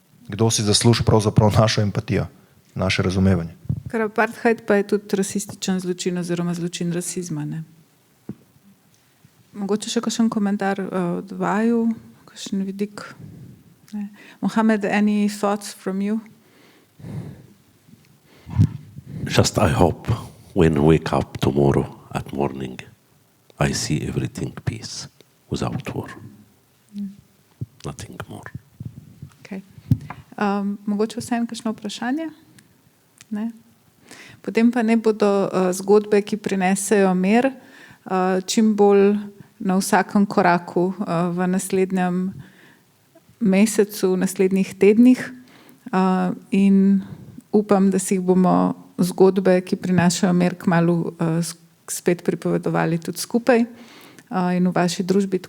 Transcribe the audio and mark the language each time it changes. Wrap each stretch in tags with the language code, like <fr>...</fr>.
<sl>Kdo si zasluži pravzaprav našo empatijo, naše razumevanje? Ker apartheid pa je tudi rasističen zločin oziroma zločin rasizma, ne? Mogoče še kakšen komentar od vaju, kakšen vidik? Ne.</sl> <en>Mohamed, any thoughts from you? Just I hope when I wake up tomorrow at morning, I see everything peace without war. Nothing more. Okay.</en> <sl>Mogoče vsem kakšno vprašanje? Ne? Potem pa ne bodo zgodbe, ki prinesejo mir, čim bolj na vsakem koraku v naslednjem mesecu, v naslednjih tednih in upam, da si jih bomo zgodbe, ki prinašajo mir, kmalu spet pripovedovali tudi skupaj in v vaši družbi.</sl>